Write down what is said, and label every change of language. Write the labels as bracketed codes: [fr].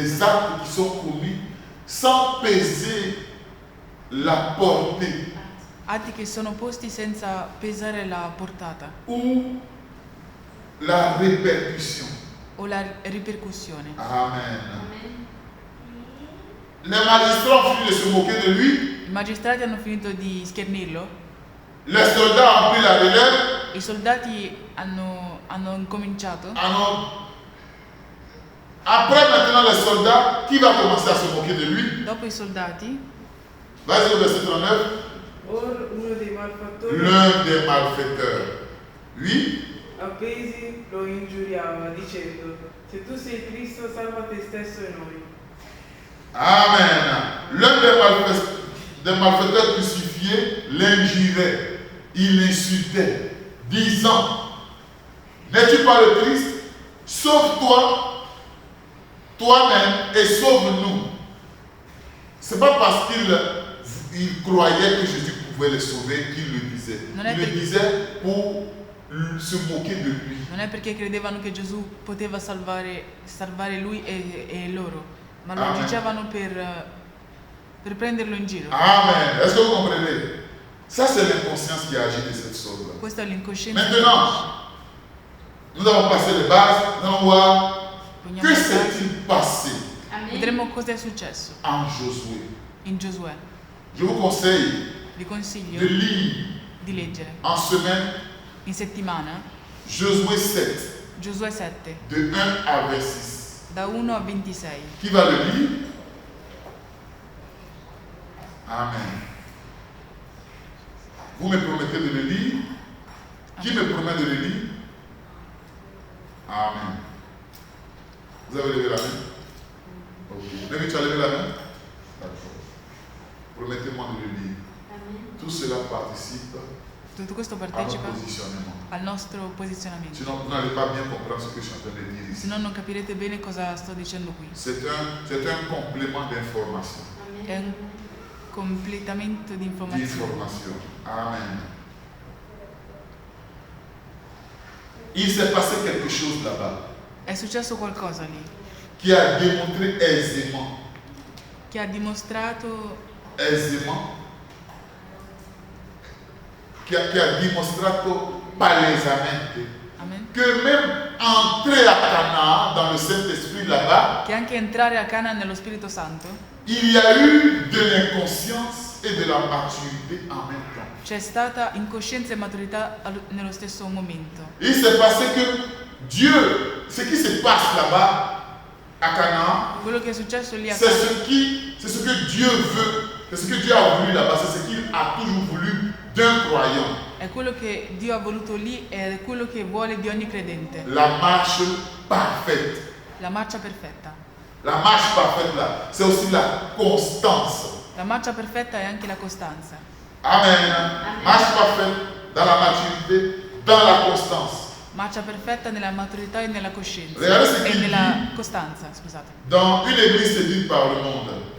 [fr] Des actes qui sont commis sans peser la portée [it] atti che sono posti senza pesare la portata [fr] ou la répercussion. [it] o la ripercussione. Amen. Amen. [fr] Les magistrats ont fini de se moquer de lui. [it] I magistrati hanno finito di schernirlo, [fr] Les soldats ont pris la relève. [it] i soldati hanno incominciato. [fr] Après maintenant les soldats, qui va commencer à se moquer de lui? [it] Dopo i soldati, [fr] Vas-y au verset 39. [it] Or uno dei malfattori [fr] L'un des malfaiteurs. Oui. [it] appesi lo ingiuriava, dicendo, se tu sei il Cristo, salva te stesso e noi. Amen. [fr] L'un des malfaiteurs crucifiés l'injurait, il l'insultait, disant, n'es-tu pas le Christ? Sauve-toi, toi-même, et sauve-nous. Ce n'est pas parce qu'il croyait que Jésus pouvait les sauver qu'il le disait. [it] Non è [fr] Il le [it] perché- [fr] disait pour se moquer de lui. [it] non è perché credevano che Gesù poteva salvare lui e loro, ma lo Amen. dicevano per prenderlo in giro. Amen. [fr] Est-ce que vous comprenez? Ça, c'est l'inconscience qui agit de cette sorte-là. [it] Questa è l'incoscienza. [fr] Maintenant, nous avons passé les bases, nous allons voir [it] Vogliamo [fr] que [it] passare- [fr] s'est-il passé Amen. [it] Vedremo cosa è successo [fr] en Josué. [it] in Giosuè. [fr] Je vous conseille [it] Vi consiglio [fr] de lire [it] di leggere [fr] en semaine [it] in settimana [fr] Josué 7, [it] Giosuè 7, [fr] de 1 à 26. [it] da 1 a 26. [fr] Qui va le lire? Amen. Vous me promettez de le lire? Qui me promet de le lire? Amen. Vous avez levé la main? Ok. David, tu as levé la main? D'accord. Promettez-moi de le lire. Amen. Tout cela participe [it] Tutto questo [fr] à notre [it] partecipa [fr] positionnement. [it] al nostro posizionamento. [fr] Sinon, vous n'allez pas bien comprendre ce que je suis en train de dire [it] Se [fr] ici. [it] no non capirete bene cosa sto dicendo qui. [fr] C'est un complément d'information. Amen. [it] È un completamento di informazioni. [fr] D'information. Amen. Il s'est passé quelque chose là-bas [it] È successo qualcosa lì [fr] qui a démontré aisément, [it] che ha dimostrato qui a dimostrato palesamente amen, [fr] que même entrer à Canaan dans le Saint-Esprit là-bas, [it] che anche entrare a Cana nello Spirito Santo [fr] il y a eu de l'inconscience et de la maturité en même temps. [it] c'è stata incoscienza e maturità nello stesso momento. [fr] Il s'est passé que Dieu, ce qui se passe là-bas à Canaan, [it] Quello che è successo lì a [fr] c'est [it] Cana [fr] ce que Dieu veut, c'est ce que Dieu a voulu là-bas, c'est ce qu'il a toujours voulu d'un croyant. [it] è quello che Dio ha voluto lì ed è quello che vuole di ogni credente. [fr] La marche parfaite. [it] La marcia perfetta. [fr] La marche parfaite là, c'est aussi la constance. [it] La marcia perfetta è anche la costanza. Amen. [fr] Marche parfaite dans la maturité, dans la constance. [it] Marcia perfetta nella maturità e nella coscienza. [fr] Regardez ce [it] E [fr] qu'il [it] nella [fr] dit. [it] costanza, scusate. [fr] Dans une église séduite par le monde.